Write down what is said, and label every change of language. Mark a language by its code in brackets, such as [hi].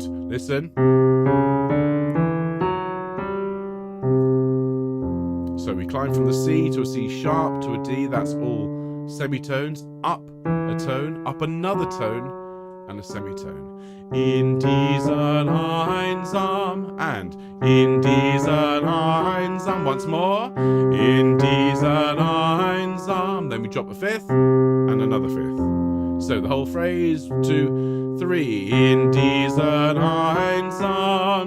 [en] Listen. So we climb from the C to a C sharp to a D. That's all semitones. Up a tone, up another tone, and a semitone. [de] In dieser Einsam and in dieser Einsam. [en] Once more. [de] In dieser Einsam. [en] Then we drop a fifth and another fifth. So the whole phrase, 2, 3. [de] In dieser Einsamkeit.